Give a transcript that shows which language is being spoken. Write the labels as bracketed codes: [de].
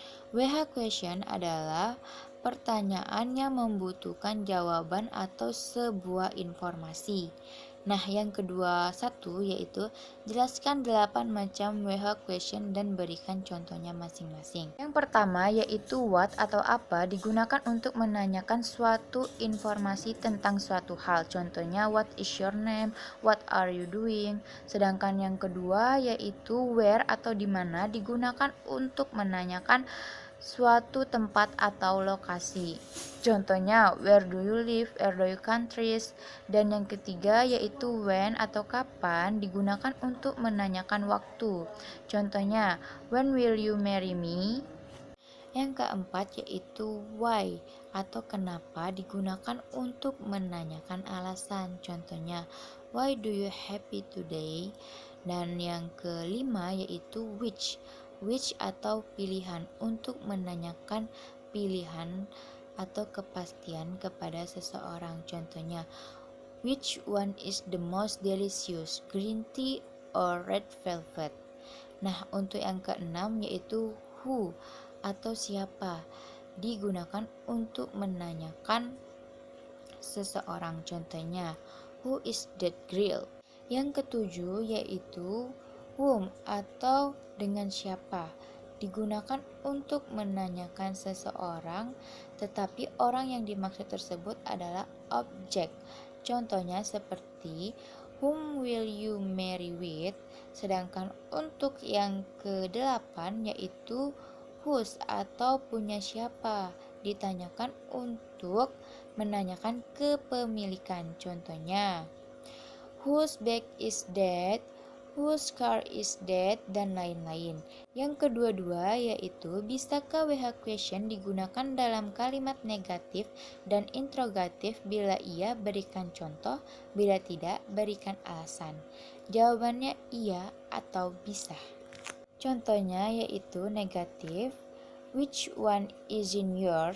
[id] WH question adalah pertanyaan yang membutuhkan jawaban atau sebuah informasi. Nah, yang kedua satu yaitu jelaskan 8 macam WH question dan berikan contohnya masing-masing. Yang pertama yaitu what atau apa digunakan untuk menanyakan suatu informasi tentang suatu hal. [en] Contohnya what is your name, what are you doing. [id] Sedangkan yang kedua yaitu where atau di mana digunakan untuk menanyakan suatu tempat atau lokasi. [en] Contohnya where do you live, where do you countries. [id] Dan yang ketiga yaitu when atau kapan digunakan untuk menanyakan waktu. Contohnya [en] when will you marry me. [id] Yang keempat yaitu why atau kenapa digunakan untuk menanyakan alasan. [en] Contohnya why do you happy today. [id] Dan yang kelima yaitu which atau pilihan untuk menanyakan pilihan atau kepastian kepada seseorang. [en] Contohnya, which one is the most delicious, green tea or red velvet? [id] Nah, untuk yang keenam yaitu who atau siapa digunakan untuk menanyakan seseorang. [en] Contohnya, who is that girl? [id] Yang ketujuh yaitu whom atau dengan siapa digunakan untuk menanyakan seseorang, tetapi orang yang dimaksud tersebut adalah objek. Contohnya seperti [en] whom will you marry with. [id] Sedangkan untuk yang ke-8 yaitu whose atau punya siapa ditanyakan untuk menanyakan kepemilikan. [en] Contohnya whose bag is that, whose car is that, [id] dan lain-lain. Yang kedua-dua yaitu bisakah WH question digunakan dalam kalimat negatif dan interrogatif? Bila iya, berikan contoh, bila tidak, berikan alasan. Jawabannya iya atau bisa. Contohnya yaitu negatif, [en] which one is in yours?